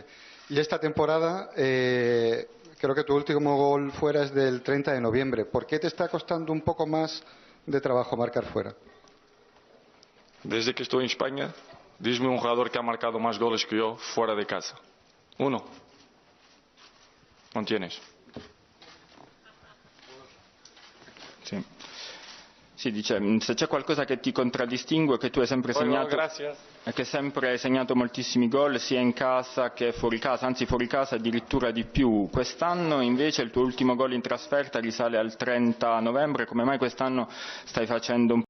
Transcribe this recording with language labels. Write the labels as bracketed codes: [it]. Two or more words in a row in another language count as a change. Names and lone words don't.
[es] Y esta temporada, creo que tu último gol fuera es del 30 de noviembre. ¿Por qué te está costando un poco más de trabajo marcar fuera? Desde que estoy en España, dime un jugador que ha marcado más goles que yo fuera de casa. Uno. No tienes. [it] Sì. Sì, dice, se c'è qualcosa che ti contraddistingue è che tu hai sempre segnato, che sempre hai segnato moltissimi gol sia in casa che fuori casa, anzi fuori casa addirittura di più. Quest'anno invece il tuo ultimo gol in trasferta risale al 30 novembre, come mai quest'anno stai facendo un